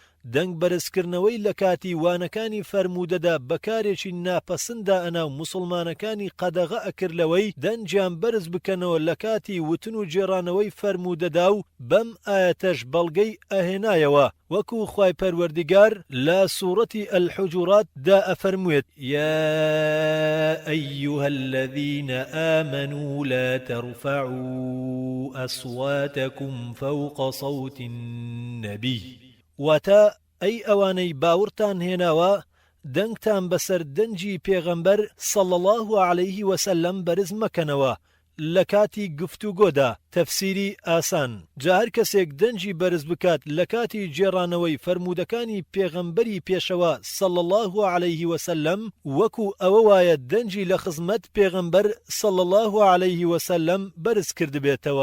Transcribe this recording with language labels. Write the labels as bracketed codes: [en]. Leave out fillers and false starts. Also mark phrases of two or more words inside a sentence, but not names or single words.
[ckb] دەنگ بەرزکردنەوەی لە کاتی وانەکانی فەرموودەدا بەکارێکی ناپەسندا ئەناو موسڵمانەکانی قەدەغە ئەکردلەوەی دەنجیان بەرز بکەنەوە لە کاتی وتن و جێڕانەوەی فەرموودەدا و بەم ئایەتەش بەڵگەی ئەهێنایەوە وەکو خوای پەروەردگار لە سوورەتی الحجورات دا ئەفەرموێت یا [ar] ئەیوهە الذین ئامنوا لا ترفعوا أصواتكم فوق صوت النبي [ckb] واتە ئەی ئەوانەی باورتان هێناوە دەنگتان بەسەر دەنجی پێغەمبەر [ar] صەڵی الله عەلەیه وسەلەم [ckb] بەرز مەکەنەوە لە کاتی گفتوگۆدا. تەفسیری ئاسان جا هەر کەسێک دەنجی بەرز بکات لە کاتی جێڕانەوەی فەرموودەکانی پێغەمبەری پێشەوە [ar] صەڵی الله عەلەیه وسەلەم [ckb] وەکو ئەوە وایە دەنجی لە خزمەت پێغەمبەر [ar] صەڵی الله عەلەیه وسەلەم [ckb] بەرز کردبێتەوە.